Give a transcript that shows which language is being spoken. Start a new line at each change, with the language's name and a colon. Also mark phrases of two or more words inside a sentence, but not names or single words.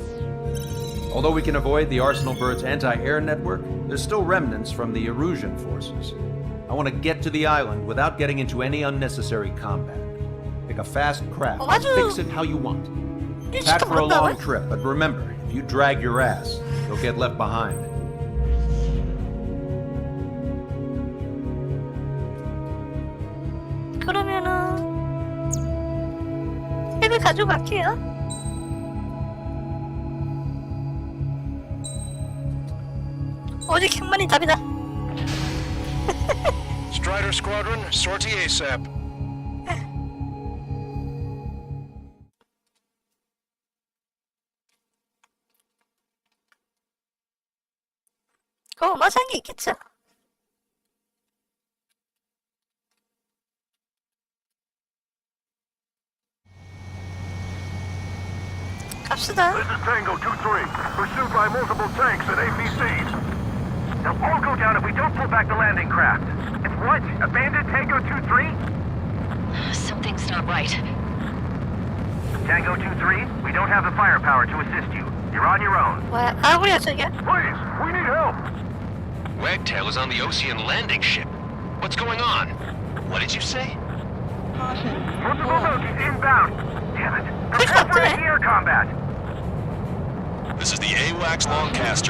English: Although we can avoid the Arsenal Bird's anti-air network, there's still remnants from the Erusian forces. I want to get to the island without getting into any unnecessary combat. Pick a fast craft and fix it how you want. Pack for a long trip, but remember, if you drag your ass, you'll get left behind.
Korean: 그러면은 핵을 가져갈게요. 오직 핵만이 답이다.
English: Strider Squadron, sortie ASAP.
Korean: 맞아, 한 게 있겠죠. 갑시다.
English: This is Tango 2-3, pursued by multiple tanks and APCs. They'll all go down if we don't pull back the landing craft. It's what? Abandoned Tango 2-3? Something's not right. Tango 2-3, we don't have the firepower to assist you. You're on your own.
Korean: 뭐야? 아무리야 저게?
English: Please, we need help. Wagtail is on the Ocean landing ship. What's going on? What did you say? Multiple boats inbound. Damn it. Prepare for air combat. This is the AWACS Lancaster.